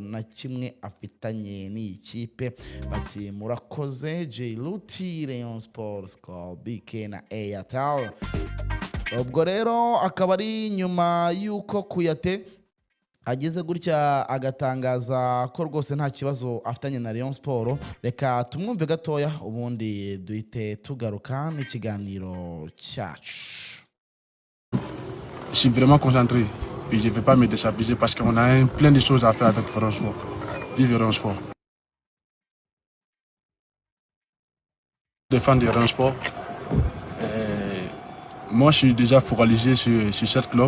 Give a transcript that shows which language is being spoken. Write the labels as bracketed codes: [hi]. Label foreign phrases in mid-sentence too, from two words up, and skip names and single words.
[rw] na kimwe afitanye n'iyi kipe bati murakoze J Luti Rayon Sport BK na Airtel ubwo rero akaba ari nyuma y'uko Kouyate ageze gutya agatangaza ko rwose nta kibazo afitanye na Rayon Sport reka tumwumve gatoya ubundi duhite tugaruka n'ikiganiro cyacu [fr] je suis vraiment concentré. Puis je ne vais pas me déstabiliser parce qu'on a plein de choses à faire avec Rayon Sport. Vive Rayon Sport. Défendre Rayon Sport. Moi, je suis déjà focalisé sur cette club.